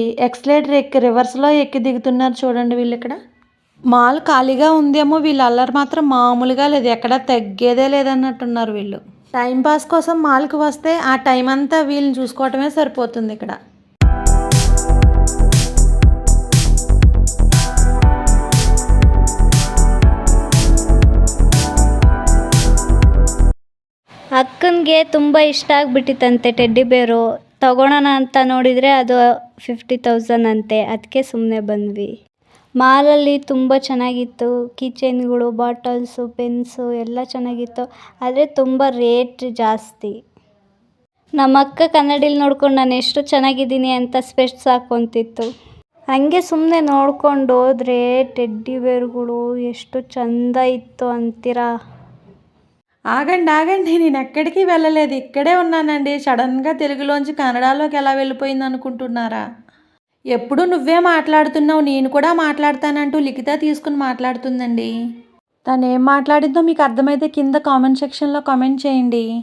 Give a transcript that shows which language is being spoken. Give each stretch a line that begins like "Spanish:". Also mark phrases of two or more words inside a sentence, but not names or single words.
Telugu: ఎక్సలేటర్ ఎక్కి రివర్స్లో ఎక్కి దిగుతున్నారు చూడండి వీళ్ళు ఇక్కడ. మాల్ ఖాళీగా ఉందేమో, వీళ్ళ అల్లరి మాత్రం మామూలుగా లేదు. ఎక్కడ తగ్గేదే లేదన్నట్టున్నారు వీళ్ళు. టైంపాస్ కోసం మాల్కి వస్తే ఆ టైం అంతా వీళ్ళని చూసుకోవటమే సరిపోతుంది ఇక్కడ.
Kannada: ಅಕ್ಕನಿಗೆ ತುಂಬ ಇಷ್ಟ ಆಗಿಬಿಟ್ಟಿತ್ತಂತೆ
English: teddy bear.
Kannada: ತಗೊಳ್ಳೋಣ ಅಂತ ನೋಡಿದರೆ ಅದು 50,000 ಅಂತೆ. ಅದಕ್ಕೆ ಸುಮ್ಮನೆ ಬಂದ್ವಿ. ಮಾಲಲ್ಲಿ ತುಂಬ ಚೆನ್ನಾಗಿತ್ತು. ಕೀಚೈನ್ಗಳು, ಬಾಟಲ್ಸು, ಪೆನ್ಸು ಎಲ್ಲ ಚೆನ್ನಾಗಿತ್ತು. ಆದರೆ ತುಂಬ ರೇಟ್ ಜಾಸ್ತಿ. ನಮ್ಮ ಅಕ್ಕ ಕನ್ನಡಿಲಿ ನೋಡ್ಕೊಂಡು ನಾನು ಎಷ್ಟು ಚೆನ್ನಾಗಿದ್ದೀನಿ ಅಂತ ಸ್ಪೆಕ್ಸ್ ಹಾಕ್ಕೊಂತಿತ್ತು. ಹಂಗೆ ಸುಮ್ಮನೆ ನೋಡ್ಕೊಂಡು ಹೋದ್ರೆ
English: teddy bears
Kannada: ಎಷ್ಟು ಚಂದ ಇತ್ತು ಅಂತೀರಾ.
Telugu: ఆగండి, నేను ఎక్కడికి వెళ్ళలేదు, ఇక్కడే ఉన్నానండి. సడన్గా తెలుగులోంచి కన్నడలోకి ఎలా వెళ్ళిపోయింది అనుకుంటున్నారా? ఎప్పుడు నువ్వే మాట్లాడుతున్నావు, నేను కూడా మాట్లాడతానంటూ లిఖిత తీసుకుని మాట్లాడుతుందండి. తను ఏం మాట్లాడిందో మీకు అర్థమైతే కింద
English: comment section
Telugu: కామెంట్ చేయండి.